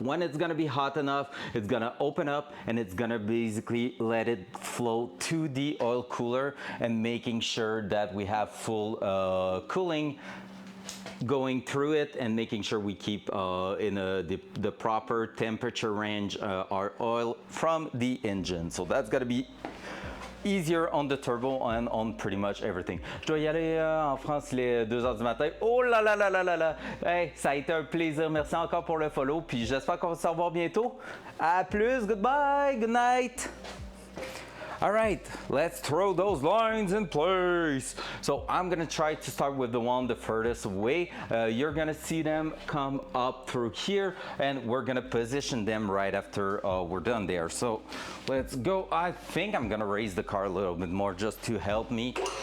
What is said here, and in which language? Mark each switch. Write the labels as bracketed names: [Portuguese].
[English] When it's gonna be hot enough, it's gonna open up and it's gonna basically let it flow to the oil cooler and making sure that we have full cooling going through it and making sure we keep in the proper temperature range our oil from the engine. So that's gonna be easier on the turbo and on pretty much everything. [French] Je dois y aller en France, il est 2h du matin. Oh là là là là là là! Hey, ça a été un plaisir. Merci encore pour le follow. Puis j'espère qu'on va se revoir bientôt. À plus. [English] Goodbye. Good night. All right, let's throw those lines in place. So I'm gonna try to start with the one the furthest away. You're gonna see them come up through here and we're gonna position them right after we're done there. So let's go. I think I'm gonna raise the car a little bit more just to help me.